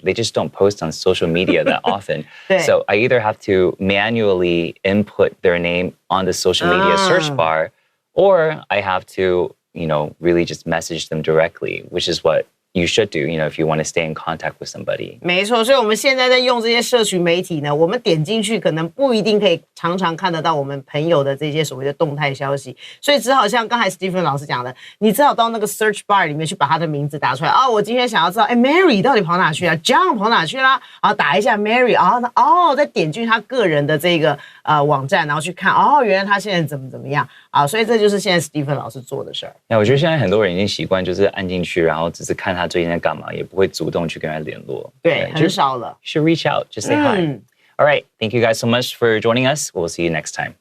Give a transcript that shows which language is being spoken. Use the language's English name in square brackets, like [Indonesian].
[English] They just don't post on social media that often. So I either have to manually input their name on the social media search bar, or I have to, really just message them directly, which is what you should do, if you want to stay in contact with somebody. [Chinese] 没错，所以我们现在在用这些社群媒体呢，我们点进去可能不一定可以常常看得到我们朋友的这些所谓的动态消息，所以只好像刚才 Stephen 老师讲的，你只好到那个 search bar 里面去把他的名字打出来啊。我今天想要知道，Mary 到底跑哪去了 ？John 跑哪去啦？然后打一下 Mary， 再点进他个人的这个网站，然后去看，原来他现在怎么样啊？所以这就是现在 Stephen 老师做的事儿。我觉得现在很多人已经习惯就是按进去，然后只是看他最近在干嘛，也不会主动去跟他联络。对，很少了。 [English] You should reach out, just say hi. All right, thank you guys so much for joining us. We'll see you next time.